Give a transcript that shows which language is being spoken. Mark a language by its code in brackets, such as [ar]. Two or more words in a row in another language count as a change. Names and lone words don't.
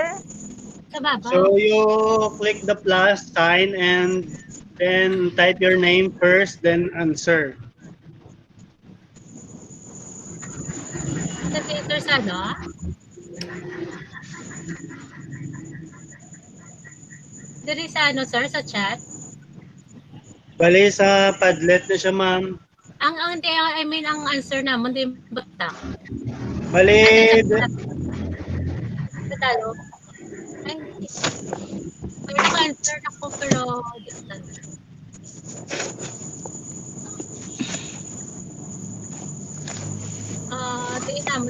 [hil] Sa babaw. [en] So you click the plus sign and then type your name first, then answer. [hil] Sa filter sa ano? Diri sa ano, sir, sa chat? Bali sa Padlet na siya, ma'am. [tl] Hindi, [en] I mean, [tl] ang answer naman, di bata. [hil] Bali, [tl] Ano sa Tagalog? Ay, hindi. May naka-answer ako, pero di ko tanda. Di naman.